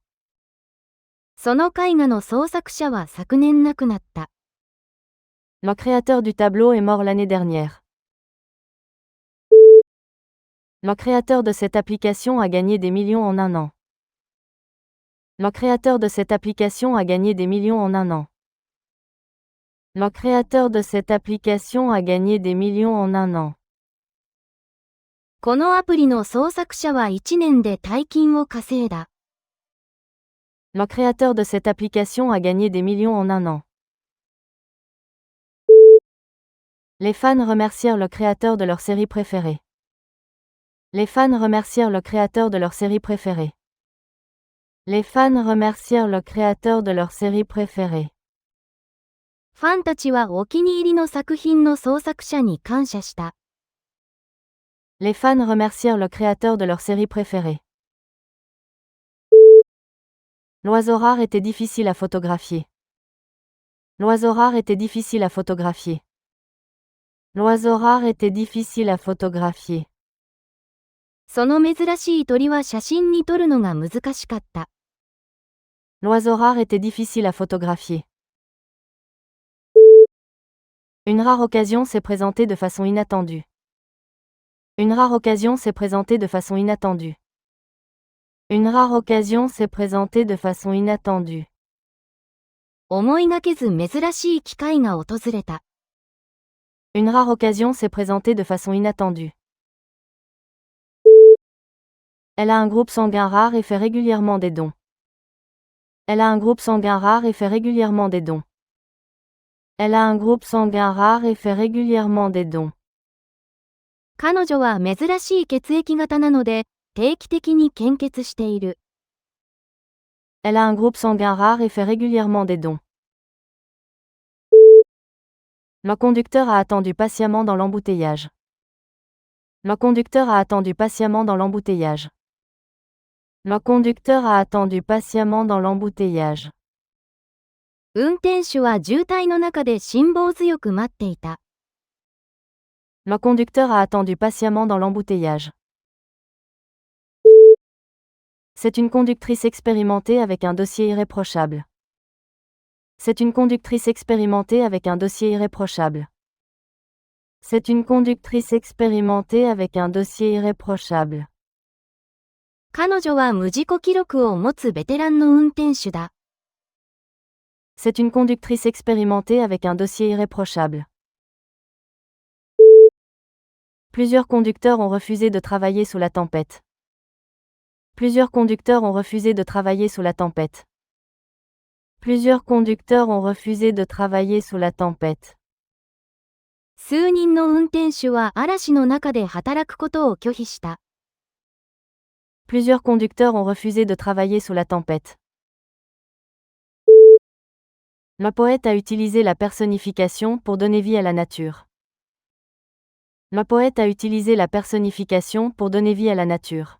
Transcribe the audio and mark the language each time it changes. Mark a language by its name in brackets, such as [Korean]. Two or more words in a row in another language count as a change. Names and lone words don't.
[Japanese] その絵画の創作者は昨年亡くなった。 [French] Le créateur du tableau est mort l'année dernière. Le créateur de cette application a gagné des millions en un an. Le créateur de cette application a gagné des millions en un an. Le créateur de cette application a gagné des millions en un an. [Japanese] このアプリの創作者は1年で大金を稼いだ。 [French] Le créateur de cette application a gagné des millions en un an. Les fans remercièrent le créateur de leur série préférée. Les fans remercièrent le créateur de leur série préférée. Les fans remercièrent le créateur de leur série préférée. [Japanese] ファンたちはお気に入りの作品の創作者に感謝した。 [French] Les fans remercièrent le créateur de leur série préférée. L'oiseau rare était difficile à photographier. L'oiseau rare était difficile à photographier. L'oiseau rare était difficile à photographier. [Japanese] その珍しい鳥は写真に撮るのが難しかった。 [French] L'oiseau rare était difficile à photographier. Une rare occasion s'est présentée de façon inattendue. Une rare occasion s'est présentée de façon inattendue. Une rare occasion s'est présentée de façon inattendue. [Japanese] 思いがけず珍しい機会が訪れた。 [French] Une rare occasion s'est présentée de façon inattendue. Elle a un groupe sanguin rare et fait régulièrement des dons. Elle a un groupe sanguin rare et fait régulièrement des dons. Elle a un groupe sanguin rare et fait régulièrement des dons. [Japanese] 彼女は珍しい血液型なので、定期的に献血している。 [French] Elle a un groupe sanguin rare et fait régulièrement des dons. Le conducteur a attendu patiemment dans l'embouteillage. Le conducteur a attendu patiemment dans l'embouteillage. Le conducteur a attendu patiemment dans l'embouteillage. [Japanese] 運転手は渋滞の中で辛抱強く待っていた。 [French] Le conducteur a attendu patiemment dans l'embouteillage. C'est une conductrice expérimentée avec un dossier irréprochable. C'est une conductrice expérimentée avec un dossier irréprochable. C'est une conductrice expérimentée avec un dossier irréprochable. [Japanese] 彼女は無事故記録を持つベテランの運転手だ。 [French] C'est une conductrice expérimentée avec un dossier irréprochable. Plusieurs conducteurs ont refusé de travailler sous la tempête. Plusieurs conducteurs ont refusé de travailler sous la tempête. Plusieurs conducteurs ont refusé de travailler sous la tempête. [Japanese] 数人の運転手は嵐の中で働くことを拒否した。 [French] Plusieurs conducteurs ont refusé de travailler sous la tempête. Le poète a utilisé la personnification pour donner vie à la nature. Le poète a utilisé la personnification pour donner vie à la nature.